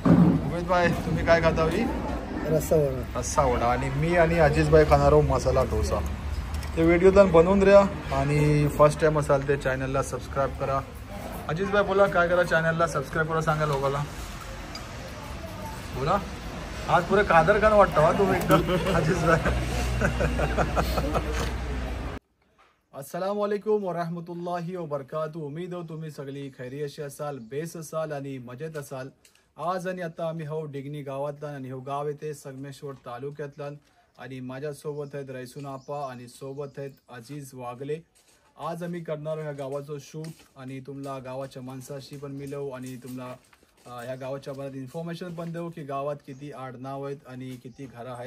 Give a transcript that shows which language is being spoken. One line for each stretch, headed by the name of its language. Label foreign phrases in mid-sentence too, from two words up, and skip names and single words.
Marathi: उमेद भाई तुम्ही काय खाता होई. रस्सा वडा आणि मी आणि अजीज भाई खाणार आहोत मसाला डोसा. ते व्हिडिओ बनवून द्या आणि
English: first time
Marathi: असाल ते चॅनलला सबस्क्राईब करा. अजीज भाई बोला काय करा, चॅनलला सबस्क्राईब करा सांगा लोकांना. बोला आज पुरे कादर खान वाटतं हा तुम्ही एकदम अजीज भाई.
Arabic: السلام عليكم ورحمة الله وبركاته.
Marathi: उम्मीद हो तुम्ही सगळी खैरियतशी असाल, बेस असाल आणि मजेत असाल. आज आणि आता आम्ही हो डिगणी गावातला आणि हो गाव येते संगमेश्वर तालुक्यातला आणि माझ्यासोबत आहेत रैसून आपा आणि सोबत आहेत अजीज वागले. आज आम्ही करणार ह्या गावाचं शूट आणि तुम्हाला गावाच्या माणसाशी पण मिळवू आणि तुम्हाला ह्या गावाच्या बाबत इन्फॉर्मेशन पण देऊ की गावात किती आडनाव आहेत आणि किती घरं आहेत.